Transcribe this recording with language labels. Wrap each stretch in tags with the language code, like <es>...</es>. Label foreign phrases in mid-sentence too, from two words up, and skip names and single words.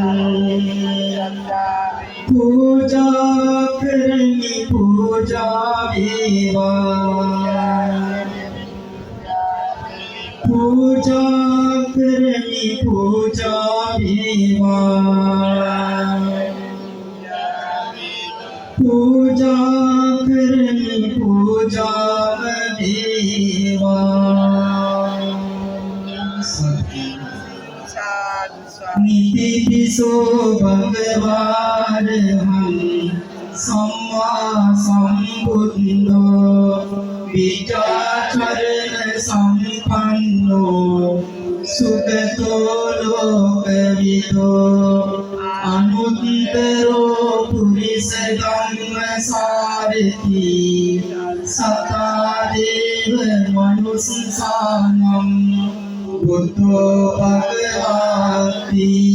<si>පූජා කරමි පූජා වේවා පූජා කරමි පූජා වේවා පූජා කරමි පූජා</si> <pi>වේවා නිතිපිසෝ භගවාරහං සම්මා සම්බුද්ධෝ විචාචරණ සම්පන්නෝ සුගතෝ ලෝකවිදෝ අනුත්තරෝ පුරිස ධම්මසාරති සතා දේව මනුස්සානම් බුද්ධෝ භගවාති</pi>